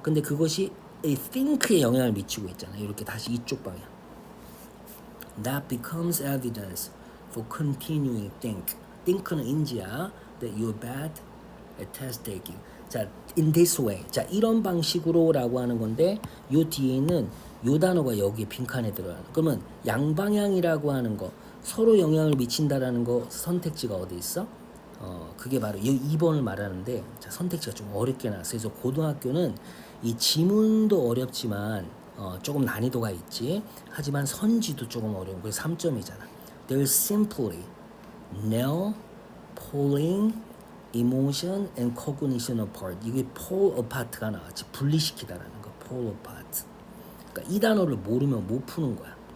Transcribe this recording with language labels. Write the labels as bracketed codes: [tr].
[ko] 근데 그것이 이 think에 영향을 미치고 있잖아. 이렇게 다시 이쪽 방향. [en] That becomes evidence for continuing think. [ko] think는 인지야. [en] That you're bad at test taking. 자, in this way. [ko] 자, 이런 방식으로라고 하는 건데 요 뒤에 있는 요 단어가 여기에 빈칸에 들어가는. 그러면 양방향이라고 하는 거 서로 영향을 미친다라는 거 선택지가 어디 있어? 그게 바로 이 2번을 말하는데 자, 선택지가 좀 어렵게 나왔어요. 그래서 고등학교는 이 지문도 어렵지만 조금 난이도가 있지. 하지만 선지도 조금 어려운 거 3점이잖아. [en] There's simply no pulling emotion and cognition apart. [ko] 이게 pull apart가 나왔지. 분리시키다라는 거. pull apart. 그러니까 이 단어를 모르면 못 푸는 거야.